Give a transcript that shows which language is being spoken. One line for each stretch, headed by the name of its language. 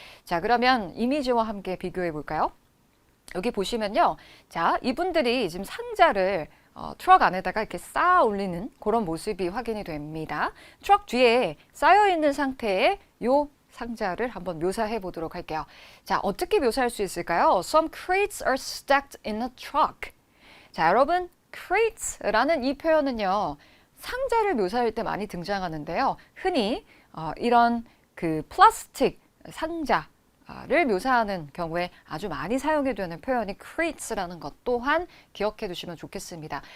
Korean: 자, 그러면 이미지와 함께 비교해 볼까요? 여기 보시면요. 자, 이분들이 지금 상자를 트럭 안에다가 이렇게 쌓아 올리는 그런 모습이 확인이 됩니다. 트럭 뒤에 쌓여 있는 상태의 요 상자를 한번 묘사해 보도록 할게요. 자, 어떻게 묘사할 수 있을까요?
English: Some crates are stacked in a truck.
Korean: 자, 여러분, crates라는 이 표현은요, 상자를 묘사할 때 많이 등장하는데요. 흔히 이런 그 플라스틱 상자를 묘사하는 경우에 아주 많이 사용이 되는 표현이 crates라는 것 또한 기억해 두시면 좋겠습니다.